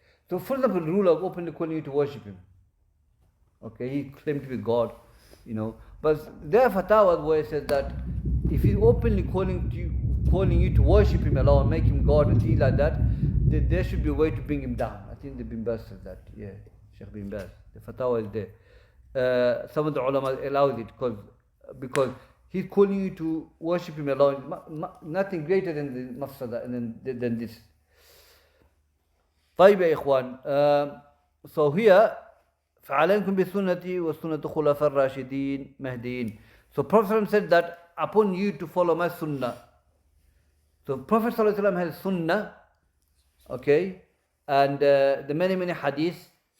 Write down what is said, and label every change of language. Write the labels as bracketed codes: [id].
[en] So for example, the ruler openly calling you to worship him. Okay, he claimed to be God, But there are fatwas where it says that if he's openly calling you to worship him alone, make him God and things like that, there should be a way to bring him down. I think the Bin Baz said that. Yeah, Shaykh Bin Baz. The fatwa is there. Some of the ulama allows it because he's calling you to worship him alone. Nothing greater than the mafsada than this. [ar] طيب يا إخوان. [en] So here [ar] فعليكم بسنتي وسنة خلفاء الراشدين مهديين. [en] So Prophet said that upon you to follow my sunnah. So Prophet ﷺ has sunnah, okay, and the many hadiths.